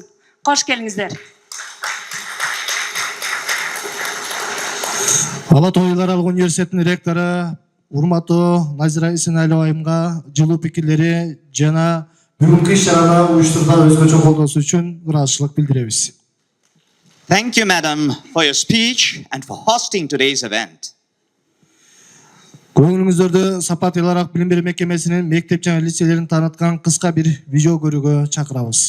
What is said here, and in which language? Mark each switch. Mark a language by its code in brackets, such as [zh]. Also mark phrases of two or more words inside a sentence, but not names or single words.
[ky] Кош келиңиздер. Ала Тоо эл аралык университетинин ректору урматтуу Назира Эсеналиева айымга жылуу пикирлери жана бүгүнкү иш-чараны уюштуруда өзгөчө колдоосу үчүн ыраазычылык билдиребиз. [en] Thank you, madam, for your speech and for hosting today's event. [ky] Көңүлүңүздөрдү Сапат эл аралык билим берүү мекемесинин мектеп жана лицейлерин тааныткан кыска бир видео көрүүгө чакырабыз.